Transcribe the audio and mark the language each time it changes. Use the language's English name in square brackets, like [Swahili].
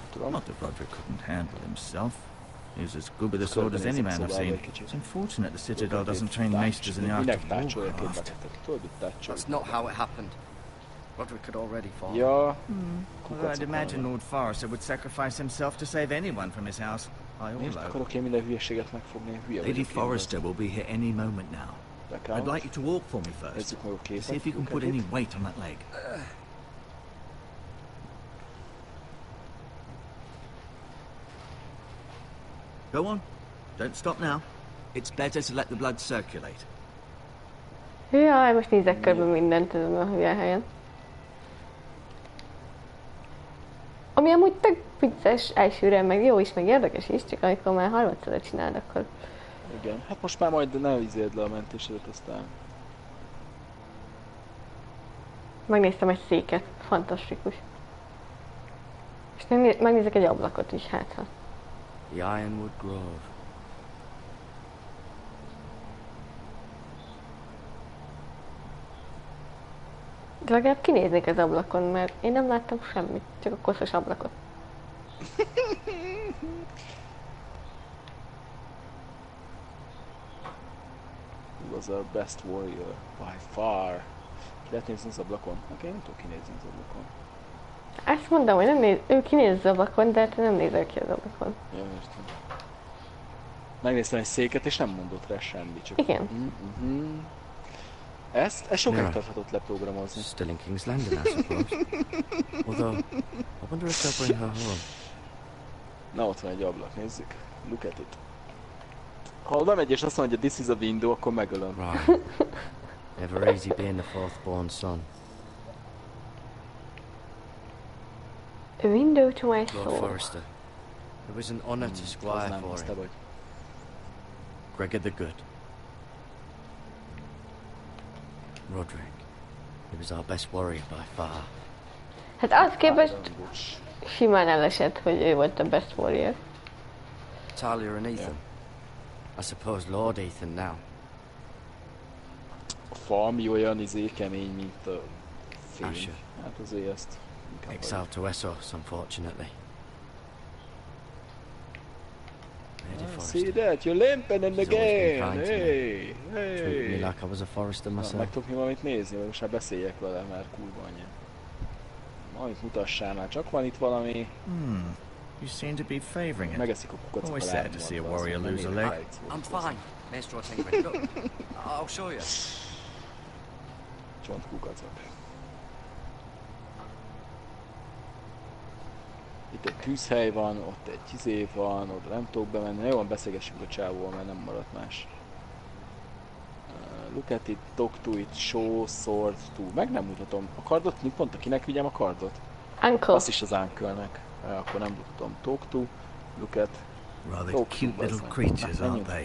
[English] Not that Roderick couldn't handle himself. He was as good with a sword as any man I've seen. It's unfortunate the Citadel doesn't train maesters in the art of warcraft. That's not how it happened. Roderick had already fallen. Ja. Although I'd imagine Lord Forrester would sacrifice himself to save anyone from his house. [Hungarian] Miért akarok én minden hülyeséget megfogni? [English] Lady Forrester will be here any moment now. I'd like you to walk for me first. See if you can put any weight on that leg. Go on. Don't stop now. It's better to let the blood circulate. [Hungarian] Jaj, most nézek körbe mindent ezen a hülye helyen. Ami amúgy tök vicces elsőre, meg jó is, meg érdekes is, csak amikor már harmadszorra csináld, akkor... Igen, hát most már majd ne izéld le a mentésedet, aztán... Megnéztem egy széket, fantasztikus. És megnézek egy ablakot is, hát ha. [English] The Ironwood Grove. [Hungarian] De legalább kinéznék az ablakon, mert én nem láttam semmit, csak a koszos ablakot. [English] He was our best warrior, by far. [Hungarian] Ki lehet nézni az ablakon? Én nem tudok kinézni az ablakon. Ezt mondom, hogy nem néz, ő kinéz az ablakon, de te nem nézel ki az ablakon. Ja, értem. Megnéztem egy széket, és nem mondott rá semmi, csak... Igen. Ezt sokáig tarthatott leprogramozni. [English] Still in King's Landing, I suppose. Although, I wonder if they'll bring her home. [Hungarian] Na, ott van egy ablak, nézzük. [English] Look at it. [Hungarian] Ha bemegy és azt mondja, hogy [English] this is a window, [Hungarian] akkor megölöm. [English] Right. Never easy being the fourth born son. A window to my soul. Lord Forrester. It was an honor to squire for him. Gregor the Good. Roderick. He was our best warrior by far. [Hungarian] Hát az képest simán elesett, hogy ő volt a [English] best warrior. Talia and Ethan. I suppose Lord Ethan now. [Hungarian] A falmi olyan kemény, mint a fény. Hát azért ezt... [English] Exiled to Essos, unfortunately. See that? You're limping in the game! Hey! Treated me like I was a Forrester myself. [Hungarian] Meg tudok mi valamit nézni, vagy most már beszéljek vele, mert kurva anyja. Valamit mutassál már, csak van itt valami... [English] You seem to be favoring it. [Hungarian] Megeszik a kukac. [English] Always sad to see a warrior lose a leg. I'm fine. Maestro, take me. Look, I'll show you. [Hungarian] Csontkukacok. Itt egy tűzhely van, ott egy izé van, oda nem tudok bemenni. Jó, beszélgessünk a csávóval, mert nem maradt más. [English] Look at it, talk to it, show, sword, to. [Hungarian] Meg nem mutatom. A kardot, mit mondta? Kinek vigyem a kardot? [English] Uncle. [Hungarian] Azt is az uncle-nek. Akkor nem tudom. [English] Talk to, look at. Rather cute little creatures, aren't they?